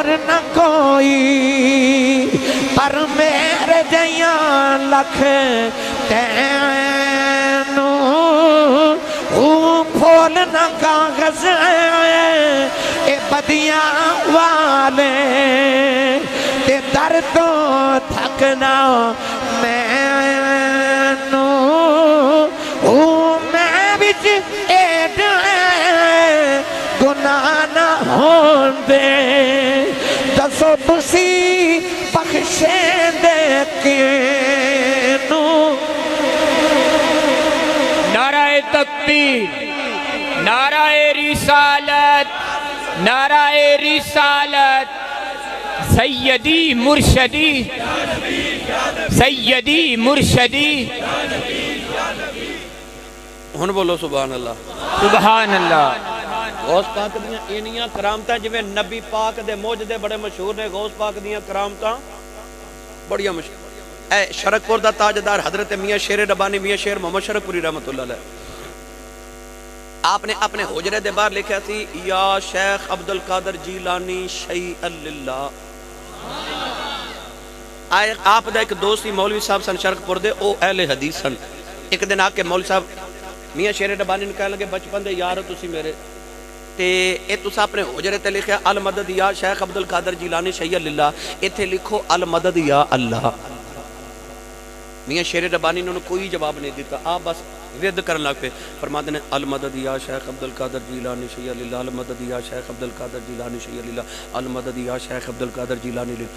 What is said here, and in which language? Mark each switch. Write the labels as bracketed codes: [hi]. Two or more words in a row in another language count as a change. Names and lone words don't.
[pa] لکھ تینوں پھولنا کاغذ اے بدیاں والے تے در تو تھکنا مینوں میں بچ ایڈے گناہ نہ ہوندے دسو تسی بخشے دے کینوں [ur] نعرہ تکبیر، نعرہ رسالت، نعرہ رسالت، سیدی مرشدی، سیدی مرشدی، [pa] ہن بولو [ar] سبحان اللہ۔ سبحان اللہ۔ [pa] غوث پاک دیاں اینیاں کرامتاں جویں نبی پاک دے موجدے بڑے مشہور نے، غوث پاک دیاں کرامتاں بڑیاں مشہور۔ اے شرک پور دا تاجدار حضرت میاں شیر ربانی، میاں شیر محمد شرک پوری رحمت اللہ علیہ، آپ نے اپنے حجرے دے باہر لکھا تھی [ar] یا شیخ عبدالقادر جیلانی شیئا للہ۔ [pa] آپ دا ایک دوستی مولوی صاحب سن شرک پور دے، او اہل حدیث سن۔ ایک دن آ کے مولوی صاحب میاں شیر ربانی نے کہنے لگے بچپن دے یار تسی میرے تے اے تسا اپنے حجرے تے لکھیا [ar] المدد یا شیخ عبدالقادر جیلانی شیئا للہ، [pa] ایتھے لکھو [ar] المدد یا اللہ۔ [pa] میاں شیر ربانی نے انہوں کوئی جواب نہیں دیتا، آپ بس ورد کرن لگ پہ، فرماتے ہیں [ar] المدد یا شیخ عبدالقادر جیلانی شیئا للہ، المدد یا شیخ عبدالقادر جیلانی شیئا للہ، المدد یا شیخ عبدالقادر جیلانی للہ۔